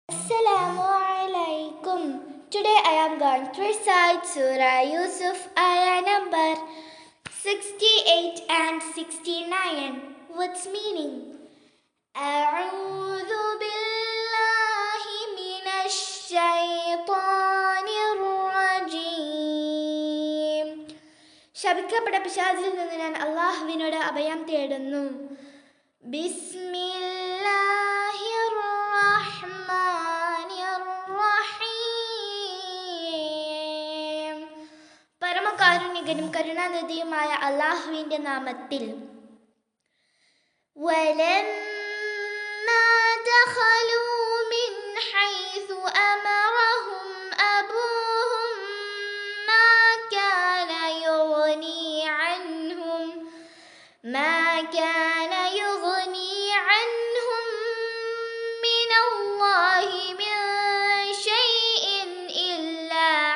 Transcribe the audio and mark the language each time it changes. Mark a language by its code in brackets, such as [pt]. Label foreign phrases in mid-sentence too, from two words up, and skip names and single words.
[ar] السلام عليكم. [en] Today I am going to recite Surah Yusuf, ayah number 68 and 69. What's meaning? [ar] أعوذ بالله من الشيطان الرجيم. [ml] ശപിക്കപ്പെട്ട പിശാചിൽ നിന്ന് ഞാൻ അല്ലാഹുവിനോട് അഭയം തേടുന്നു. [ar] بسم الله الرحمن الرحيم. [ml] പരമകാരുണികനും കരുണാനിധിയുമായ അല്ലാഹുവിന്റെ നാമത്തിൽ. [ar] ولما دخلوا من حيث أمرهم أبوهم ما كان يغني عنهم من الله من شيء إلا